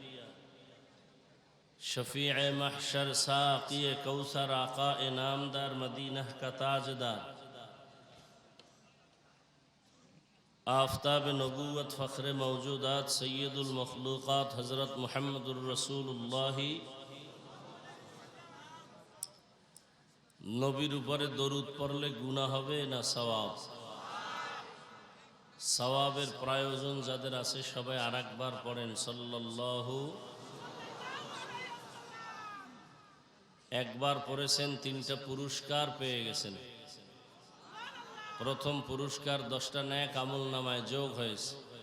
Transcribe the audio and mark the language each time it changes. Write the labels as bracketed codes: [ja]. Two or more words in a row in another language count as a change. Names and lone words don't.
[ur] شفیع محشر ساقی کوثر آقا نامدار مدینہ کا تاجدار آفتاب نبوت فخر موجودات سید المخلوقات حضرت محمد الرسول اللہ [bn] নবীর উপরে দরুদ পড়লে গুনাহ হবে না সওয়াব সওয়াবের প্রয়োজন যাদের আছে সবাই আরেকবার পড়েন সাল্লাল্লাহু একবার পড়েছেন তিনটা পুরস্কার পেয়ে গেছেন প্রথম পুরস্কার 10টা নেক আমল নামায় যোগ হয়েছে